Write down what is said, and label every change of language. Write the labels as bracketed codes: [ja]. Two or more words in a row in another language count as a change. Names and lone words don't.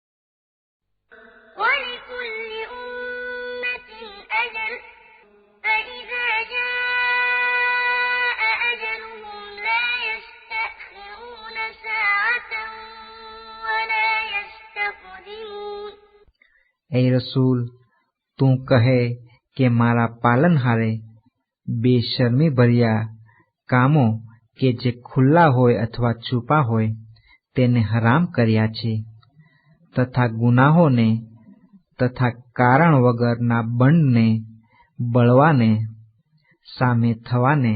[ar] ولكل أمة أجل فإذا جاء أجلهم لا يستأخرون ساعة ولا يستقدمون. [gu] એ રસૂલ, તું કહે કે મારા પાલનહારે બેશરમી ભર્યા કામો કે જે ખુલ્લા હોય અથવા છુપા હોય તેને હરામ કર્યા છે, તથા ગુનાહોને તથા કારણ વગરના બંડને, બળવાને, સામે થવાને,